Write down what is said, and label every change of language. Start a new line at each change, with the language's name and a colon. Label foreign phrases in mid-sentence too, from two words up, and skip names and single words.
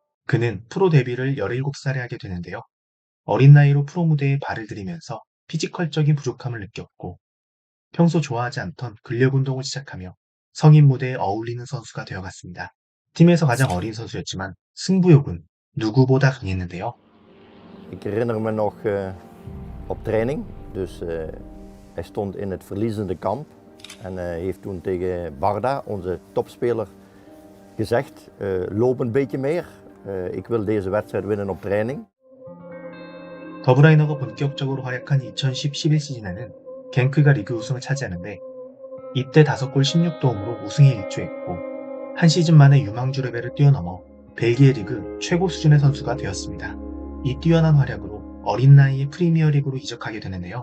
Korean: 그는 프로 데뷔를 17살에 하게 되는데요. 어린 나이로 프로 무대에 발을 들이면서 피지컬적인 부족함을 느꼈고 평소 좋아하지 않던 근력 운동을 시작하며 성인 무대에 어울리는 선수가 되어갔습니다. 팀에서 가장 어린 선수였지만 승부욕은 누구보다 강했는데요.
Dutch: Ik herinner me nog op training. Dus hij stond in het verliezende kamp. En heeft toen tegen Barda, onze topspeler, gezegd: loop een beetje meer. Ik wil deze wedstrijd winnen op training.
Korean: 더브라이너가 본격적으로 활약한 2010-11 시즌에는 겐크가 리그 우승을 차지하는데 이때 5골 16도움으로 우승에 일조했고 한 시즌 만에 유망주 레벨을 뛰어넘어 벨기에 리그 최고 수준의 선수가 되었습니다. 이 뛰어난 활약으로 어린 나이에 프리미어리그로 이적하게 되는데요.